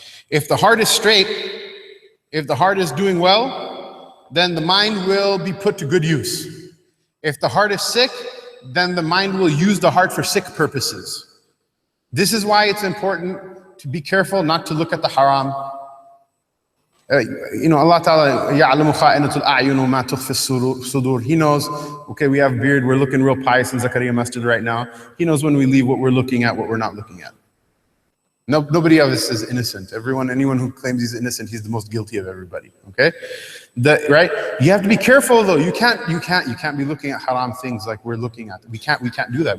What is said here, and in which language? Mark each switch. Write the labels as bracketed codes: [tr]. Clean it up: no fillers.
[en] If the heart is straight, if the heart is doing well, then the mind will be put to good use. If the heart is sick, then the mind will use the heart for sick purposes. This is why it's important to be careful not to look at the haram. You know, [ar] Allah Ta'ala, يَعْلَمُ خَائِنَةُ الْأَعْيُنُ وَمَا تُخْفِي الصُّدُورُ. [en] He knows, okay, we have beard, we're looking real pious in ZAKARIYYA Masjid right now. He knows when we leave what we're looking at, what we're not looking at. Nobody of us is innocent. Anyone who claims he's innocent, he's the most guilty of everybody, okay? Right? You have to be careful though. You can't be looking at haram things like we're looking at. We can't do that.